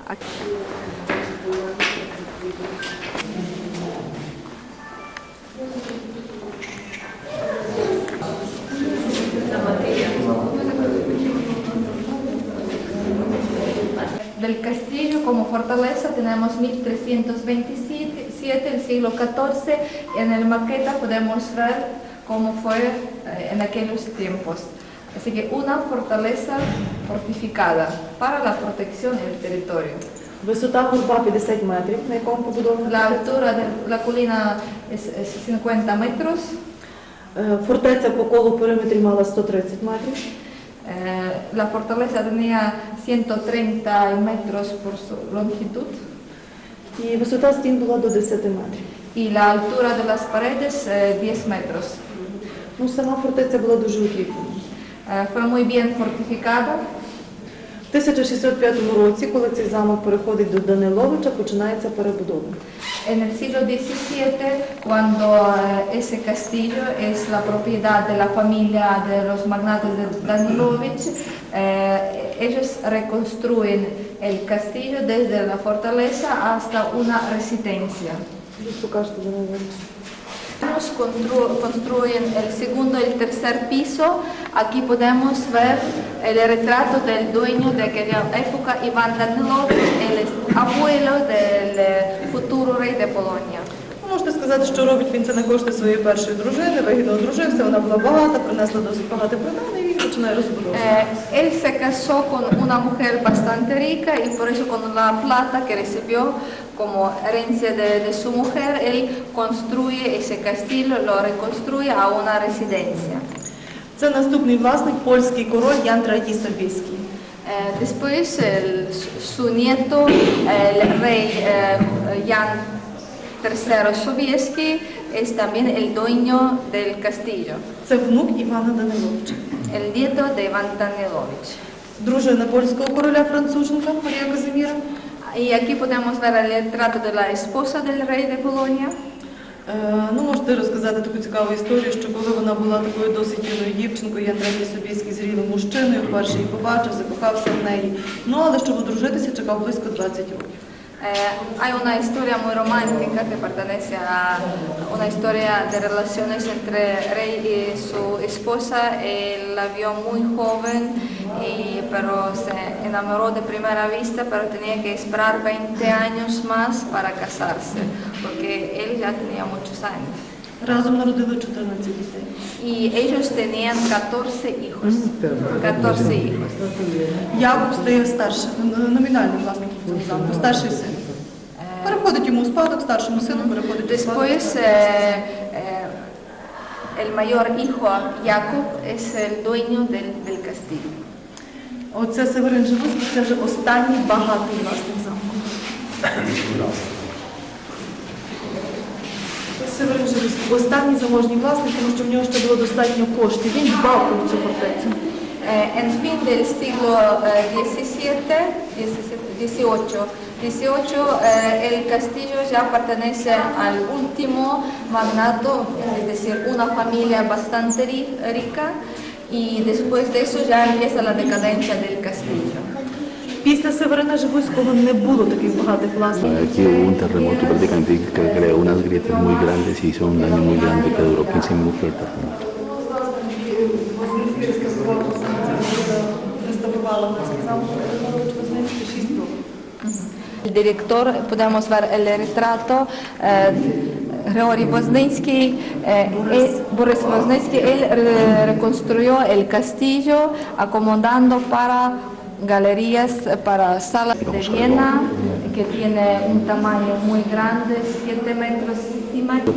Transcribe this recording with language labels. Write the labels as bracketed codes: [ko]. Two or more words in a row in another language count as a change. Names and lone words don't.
[es] Del castillo como fortaleza tenemos 1327, el siglo XIV, y en el maqueta podemos ver cómo fue en aquellos tiempos. Así que una fortaleza fortificada para la protección del territorio. [uk] Висота горба 50 метрів, на якому побудована. [es] La altura de la colina es 50 metros. [uk] Фортеця по колу периметрі мала 130 метрів. [es] La fortaleza tenía 130 metros por su longitud [uk] І висота стін була до 10 метрів. [es] y la altura de las paredes 10 metros. [uk] Ну, сама фортеця була дуже укріплена. [es] Fue muy bien fortificada. [uk] В 1605 році, коли цей замок переходить до Даниловича, починається перебудова. [es] En el siglo XVII, cuando ese castillo es la propiedad de la familia de los magnates de Danilovich, ellos reconstruyen el castillo desde la fortaleza hasta una residencia. [uk] Покажете Данилович. [es] Construyen el segundo y el tercer piso. Aquí podemos ver el retrato del dueño de aquella época, Iván Danilovich, el abuelo del futuro rey de Polonia. [uk] Можете сказати, що робить він це на кошти своєї першої дружини, вигідно одружився, вона була багата, принесла досить багато приданого і він починає розбудову. [es] Él se casó con una mujer bastante rica y por eso con la plata que recibió como herencia de su mujer, él construye ese castillo, lo reconstruye a una residencia. [uk] Це наступний власник, польський король Ян III Собieski. [es] Después su nieto, el rey Jan III Sobieski, es también el dueño del castillo, [uk] Це внук Івана Даниловича. [es] el nieto de Iván Danilovich. [uk] Дружина польського короля француженка Марія Казиміра. [es] Y aquí podemos ver el retrato de la esposa del rey de Polonia. [uk] Ну, можете розказати таку цікаву історію, що коли вона була такою досить юною дівчинкою, Ян III Собieski зрілим мужчиною, вперше її побачив, закохався в неї. Ну, але щоб одружитися, чекав близько 20 років. [es] Hay una historia muy romántica que pertenece a una historia de relaciones entre rey y su esposa. Él la vio muy joven, pero se enamoró de primera vista, pero tenía que esperar 20 años más para casarse, porque él ya tenía muchos años. [uk] Разом народили 14 дітей. [es] Y ellos tenían 14 hijos. 14 hijos. [uk] Якуб стає старшим, номінальним власником цього замку, старший син. Переходить йому у спадок, старшому сину переходить у спадок. [es] Después, el mayor hijo, Jacob, es el dueño del castillo. [uk] Оце Северин Живуцький, це вже останній багатий власник замку. Северин Живуцький, останній заможній власник, тому що в нього ще було достатньо коштів. Він дбав про цю фортецю. [es] En fin del siglo XVIII, el castillo ya pertenece al último magnato, es decir, una familia bastante rica, y después de eso ya empieza la decadencia del castillo. [uk] Після Северина Живуцького не було таких багатих власників. [es] Aquí hubo un terremoto prácticamente que creó unas grietas muy grandes y hizo un daño muy grande que duró 15 minutos el terremoto. El director, podemos ver el retrato, Grigorij Возницький, Boris Возницький, él reconstruyó el castillo acomodando para galerías, para salas de Viena, que tiene un tamaño muy grande, 7 metros y medio.